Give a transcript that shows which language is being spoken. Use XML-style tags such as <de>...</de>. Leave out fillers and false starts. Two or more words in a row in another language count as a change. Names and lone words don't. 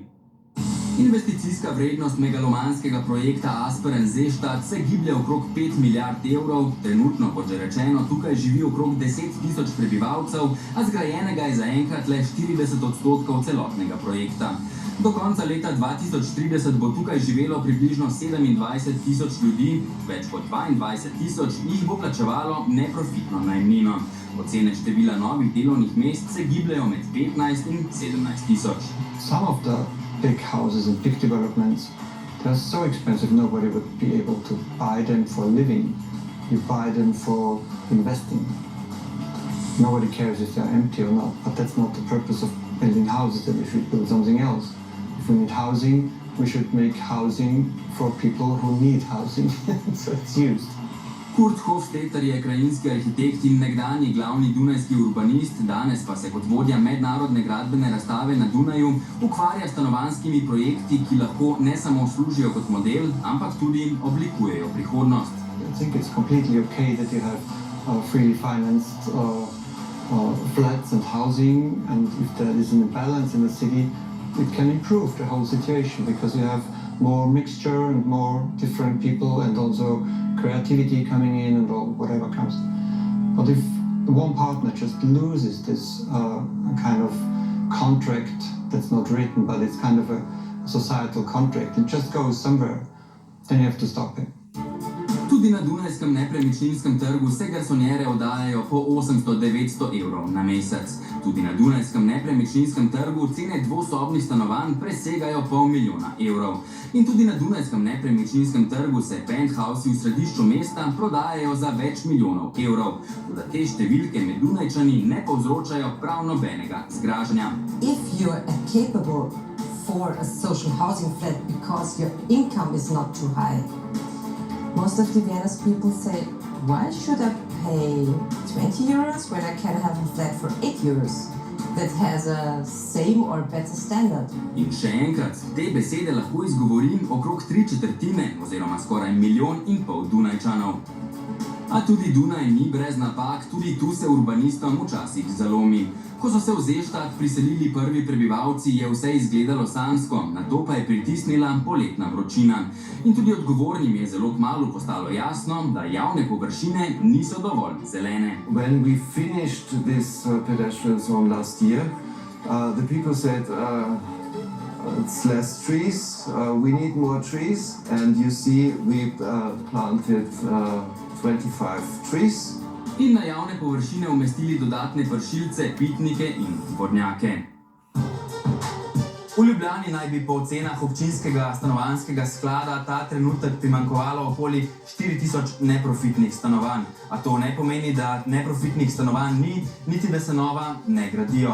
<sl>Investicijska vrednost megalomanskega projekta Asperen Seestadt se giblje okrog 5 milijard evrov, trenutno, kot že rečeno, tukaj živi okrog 10 tisoč prebivalcev, a zgrajenega je zaenkrat le 40% celotnega projekta. Do konca leta 2030 bo tukaj živelo približno 27 tisoč ljudi, več kot 22 tisoč jih bo plačevalo neprofitno najemnino. Ocene števila novih delovnih mest se gibljejo med 15 in 17 tisoč.</sl> <en>Some of the big houses and big developments, they're so expensive nobody would be able to buy them for living. You buy them for investing. Nobody cares if they're empty or not, but that's not the purpose of building houses, that we should build something else. If we need housing, we should make housing for people who need housing, so it's used.</en> <sl>Kurt Hofstetter je krajinski arhitekt in nekdanji glavni dunajski urbanist, danes pa se kot vodja mednarodne gradbene razstave na Dunaju ukvarja s stanovanjskimi projekti, ki lahko ne samo služijo kot model, ampak tudi oblikujejo prihodnost.</sl> <en>I think it's completely okay that you have freely financed flats and housing, and if there is an imbalance in the city, it can improve the whole situation because you have more mixture and more different people and also creativity coming in and all, whatever comes. But if one partner just loses this kind of contract that's not written, but it's kind of a societal contract and just goes somewhere, then you have to stop it.</en> <sl>Tudi na dunajskem nepremičninskem trgu se garsonjere oddajajo po 800-900 evrov na mesec. Tudi na dunajskem nepremičninskem trgu cene dvosobnih stanovanj presegajo $500 000 evrov. In tudi na dunajskem nepremičninskem trgu se penthousi v središču mesta prodajajo za več milijonov evrov. Toda te številke med Dunajčani ne povzročajo prav nobenega zgražanja.</sl> <en>If you're capable for a social housing flat because your income is not too high, most of the Vienna's people say, why should I pay 20 euros when I can have a flat for 8 euros that has a same or better standard?</en> <sl>In še enkrat, te besede lahko izgovorim okrog 3/4 oziroma skoraj 1,5 milijona Dunajčanov. A tudi Dunaj ni brez napak, tudi tu se urbanistom včasih zalomi. Ko so se v Zeštad priselili prvi prebivalci, je vse izgledalo sanjsko, nato pa je pritisnila poletna vročina. In tudi odgovornim je zelo kmalu postalo jasno, da javne površine niso dovolj zelene.</sl> <en>When we finished this pedestrian zone last year, the people said, it's less trees, we need more trees, and you see we planted 25 trees.</en> <sl>In na javne površine umestili dodatne pršilce, pitnike in vodnjake. V Ljubljani naj bi po ocenah občinskega stanovanjskega sklada ta trenutek primanjkovalo okoli 4000 neprofitnih stanovanj. A to ne pomeni, da neprofitnih stanovanj ni, niti da se nova ne gradijo.</sl>